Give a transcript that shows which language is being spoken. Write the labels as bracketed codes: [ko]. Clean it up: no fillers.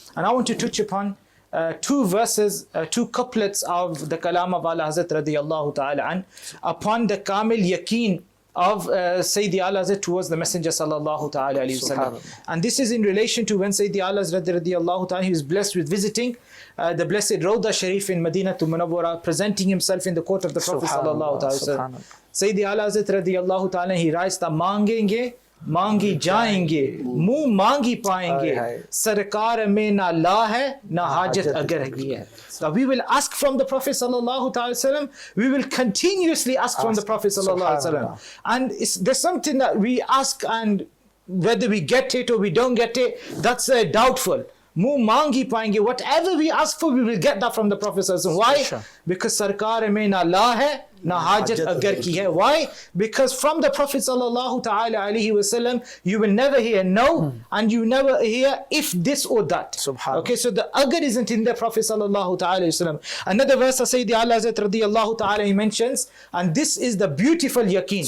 [en] And I want to touch upon two verses, two couplets of the kalam of Ala Hazrat radiyallahu ta'ala an, upon the kamil yaqeen of Sayyidi Ala Hazrat towards the Messenger sallallahu ta'ala alayhi wasallam. And this is in relation to when Sayyidi Ala Hazrat radiyallahu ta'ala, he was blessed with visiting the blessed Rawda Sharif in Madinatul Munawwara, presenting himself in the court of the Prophet sallallahu ta'ala wasallam. Sayyidi Ala Hazrat radiyallahu ta'ala, he writes that mangenge [ur] مانگی جائیں گے منہ مانگی پائیں گے سرکار میں نہ لا ہے نہ حاجت اگر ہے. [en] So we will ask from the Prophet sallallahu alaihi wasallam, we will continuously ask from the Prophet sallallahu alaihi wasallam, and there's something that we ask, and whether we get it or we don't get it, that's doubtful. [ur] منہ مانگی پائیں گے, [en] whatever we ask for, we will get that from the Prophet sallallahu alaihi wasallam. Why? [ur] Because سرکار میں نہ لا ہے نہ حاجت اگر کی ہے. [en] Why? Because from the Prophet sallallahu ta'ala alayhi wasallam, you will never hear no, and you never hear if this or that. Okay, so the agar isn't in the Prophet sallallahu ta'ala alayhi wasallam. Another verse of Sayyidi Ala Hazrat radiyallahu ta'ala, he mentions, and this is the beautiful yaqeen.